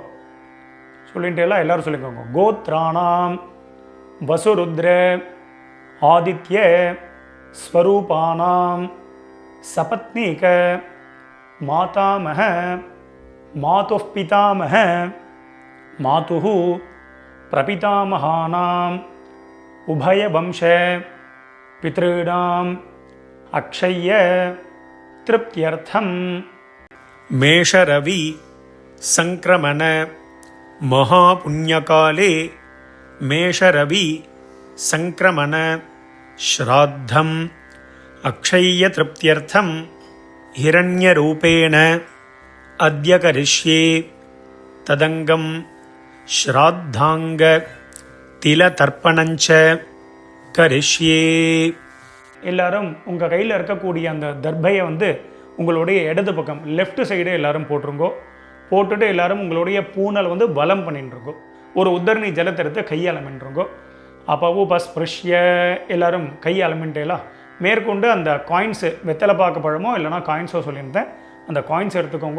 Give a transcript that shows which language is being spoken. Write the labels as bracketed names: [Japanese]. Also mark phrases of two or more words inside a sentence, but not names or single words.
[Tamil] சொல்லிட்டு எல்லாம் எல்லாரும் சொல்லிக்கோங்க. [Sanskrit] கோத்ராணாம் வசுருத்ர ஆதித்ய ஸ்வரூபானாம் சபத்னீக மாதாமக மாதுः பிதாமக மாதுः பிரபிதாமகானாம் உபயவம்ச பித்ருணாம் அக்ஷய்ய திருப்தியர்த்தம். மேஷரவி சங்கிரமண महापुण्यकाले मेषरवि संक्रमण श्राद्धम् अक्षय्यतृप्त्यर्थं हिरण्यरूपेण अद्य करिष्ये तदंगं श्राद्धांग तिलतर्पणञ्च करिष्ये. [Tamil] எல்லாரும் உங்கள் கையில் இருக்கக்கூடிய அந்த தர்பையை வந்து உங்களுடைய இடது பக்கம் [English] left side [Tamil] எல்லாரும் போட்டுருங்கோ. போட்டுட்டு எல்லாரும் உங்களுடைய பூனல் வந்து பலம் பண்ணிட்டுருக்கோம். ஒரு உத்தரணி ஜலத்தை எடுத்து கையாளமின்றிருங்கோ. அப்போ உபஸ்பிருஷ்ய எல்லாரும் கையாளமின்ட்டேலாம் மேற்கொண்டு அந்த காயின்ஸு வெத்தலை பாக்கு பழமோ இல்லைனா காயின்ஸோ சொல்லியிருந்தேன், அந்த காயின்ஸ் எடுத்துக்கோங்க.